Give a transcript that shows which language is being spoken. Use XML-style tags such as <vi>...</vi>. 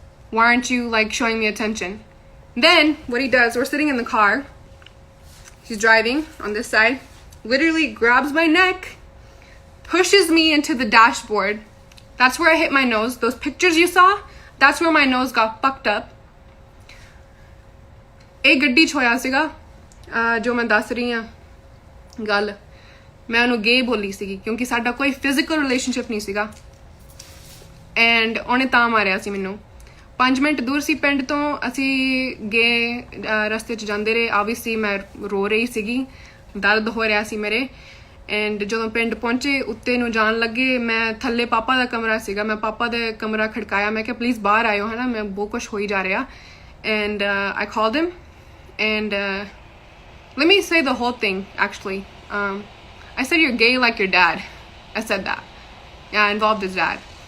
<en>Why aren't you like showing me attention? Then what he does, we're sitting in the car. He's driving on this side, literally grabs my neck, pushes me into the dashboard. That's where I hit my nose. Those pictures you saw, that's where my nose got fucked up.</en> <pa>ਇਹ ਗੱਡੀ 'ਚ ਹੋਇਆ ਸੀਗਾ ਜੋ ਮੈਂ ਦੱਸ ਰਹੀ ਹਾਂ ਗੱਲ ਮੈਂ ਉਹਨੂੰ ਗੇ ਬੋਲੀ ਸੀਗੀ ਕਿਉਂਕਿ ਸਾਡਾ ਕੋਈ ਫਿਜ਼ੀਕਲ ਰਿਲੇਸ਼ਨਸ਼ਿਪ ਨਹੀਂ ਸੀਗਾ ਐਂਡ ਉਹਨੇ ਤਾਂ ਮਾਰਿਆ ਸੀ ਮੈਨੂੰ 5 ਮਿੰਟ ਦੂਰ ਸੀ ਪਿੰਡ ਤੋਂ ਅਸੀਂ ਗਏ ਰਸਤੇ 'ਚ ਜਾਂਦੇ ਰਹੇ ਆਬਵੀਅਸਲੀ ਮੈਂ ਰੋ ਰਹੀ ਸੀਗੀ ਦਰਦ ਹੋ ਰਿਹਾ ਸੀ ਮੇਰੇ ਐਂਡ ਜਦੋਂ ਪਿੰਡ ਪਹੁੰਚੇ ਉੱਤੇ ਨੂੰ ਜਾਣ ਲੱਗੇ ਮੈਂ ਥੱਲੇ ਪਾਪਾ ਦਾ ਕਮਰਾ ਸੀਗਾ ਮੈਂ ਪਾਪਾ ਦਾ ਕਮਰਾ ਖੜਕਾਇਆ ਮੈਂ ਕਿਹਾ ਪਲੀਜ਼ ਬਾਹਰ ਆਇਓ ਹੈ ਨਾ ਮੈਂ ਬਹੁਤ ਕੁਛ ਹੋਈ ਜਾ ਰਿਹਾ and</pa> <en>I called him and let me say the whole thing actually. I said you're gay like your dad. I said that. Yeah, I involved his dad.</en>